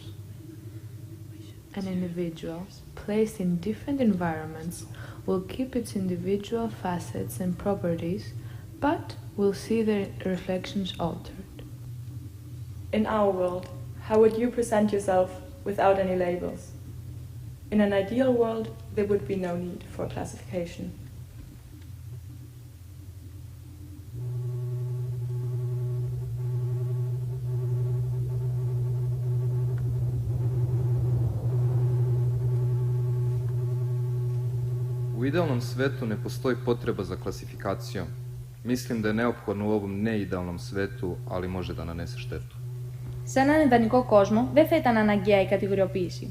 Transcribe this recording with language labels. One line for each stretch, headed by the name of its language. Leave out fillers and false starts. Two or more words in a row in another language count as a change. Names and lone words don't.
English: An individual, placed in different environments, will keep its individual facets and properties, but will see their reflections altered. In our world, how would you present yourself without any labels? In an ideal world, there would be no need for classification.
Serbian: U idealnom svetu ne postoji potreba za klasifikacijom. Mislim da je neophodno u ovom neidealnom svetu, ali može da nanese štetu.
Greek: Σε έναν ιδανικό κόσμο δεν θα ήταν αναγκαία η κατηγοριοποίηση.